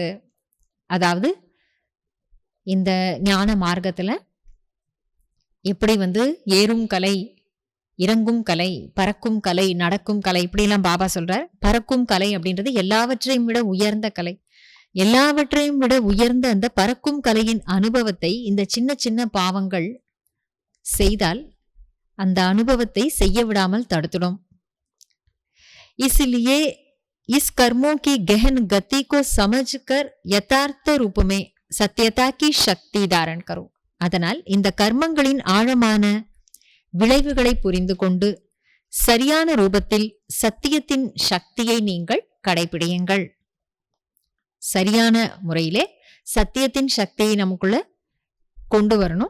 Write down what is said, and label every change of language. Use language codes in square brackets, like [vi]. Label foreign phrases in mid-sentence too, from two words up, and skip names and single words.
[ta] அதாவது இந்த ஞான மார்க்கத்துல எப்படி ஏறும் கலை, இறங்கும் கலை, பறக்கும் கலை, நடக்கும் கலை, இப்படி எல்லாம் பாபா சொல்றார். பறக்கும் கலை அப்படின்றது எல்லாவற்றையும் விட உயர்ந்த கலை. எல்லாவற்றையும் விட உயர்ந்த அந்த பறக்கும் கலையின் அனுபவத்தை இந்த சின்ன சின்ன பாவங்கள் செய்தால் அந்த அனுபவத்தை செய்ய விடாமல் தடுத்துடும். [hi] इसलिए इस कर्मों की गहन गति को समझकर यथार्थ रूप में सत्यता की शक्ति धारण करो। [ta] அதனால் இந்த கர்மங்களின் ஆழமான விளைவுகளை புரிந்து கொண்டு சரியான ரூபத்தில் சத்தியத்தின் சக்தியை நீங்கள் கடைபிடியுங்கள். சரியான முறையிலே சத்தியத்தின் சக்தியை நமக்குள்ள கொண்டு வரணும்.